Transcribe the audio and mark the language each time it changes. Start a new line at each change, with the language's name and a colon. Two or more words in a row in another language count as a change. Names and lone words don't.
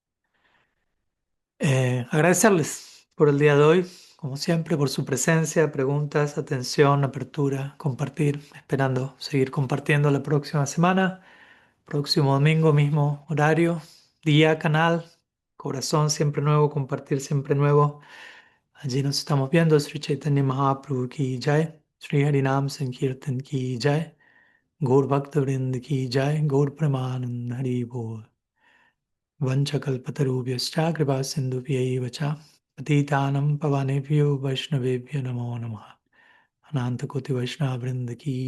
Spanish: Agradecerles por el día de hoy, como siempre, por su presencia, preguntas, atención, apertura, compartir, esperando seguir compartiendo la próxima semana. Próximo domingo, mismo horario, día, canal, corazón siempre nuevo, compartir siempre nuevo. Allí nos estamos viendo.
Hindi: श्री चैतन्य महाप्रभु की जय। श्री हरिनाम संकीर्तन की जय. गौर भक्त वृन्द की जय। गौर प्रेमानन्द हरि बोल.
Sanskrit: वाञ्छाकल्पतरुभ्यश्च कृपा सिन्धुभ्यैव च. पतितानां पावनेभ्यो वैष्णवेभ्यो नमो नमः.
Hindi: अनन्त कोटि वैष्णव वृन्द की